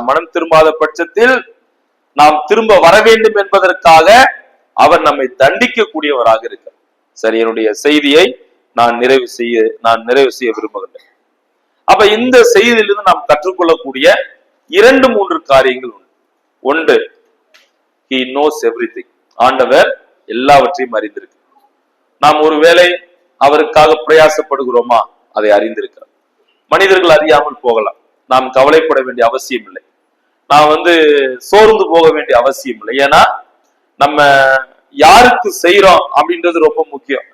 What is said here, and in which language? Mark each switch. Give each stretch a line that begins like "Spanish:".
Tamil: நாம் மனம் திரும்பாத பட்சத்தில் நாம் திரும்ப வர வேண்டும் என்பதற்காக அவர் நம்மை தண்டிக்க கூடியவராக இருக்கிறார். சரி, என்னுடைய செய்தியை நான் நிறைவு செய்ய விரும்புகின்றேன். அப்ப இந்த செய்தியிலிருந்து நாம் கற்றுக்கொள்ளக்கூடிய 2-3 காரியங்கள் உண்டு.
English: ஒன்று, he knows everything.
Tamil: ஆண்டவர் எல்லாவற்றையும் அறிந்திருக்கு. நாம் ஒருவேளை அவருக்காக பிரயாசப்படுகிறோமா, அதை அறிந்திருக்கிறார். மனிதர்கள் அறியாமல் போகலாம், நாம் கவலைப்பட வேண்டிய அவசியம் இல்லை. நான் சோர்ந்து போக வேண்டிய அவசியம் இல்லை. ஏன்னா நம்ம யாருக்கு செய்யறோம் அப்படின்றது ரொம்ப முக்கியம்.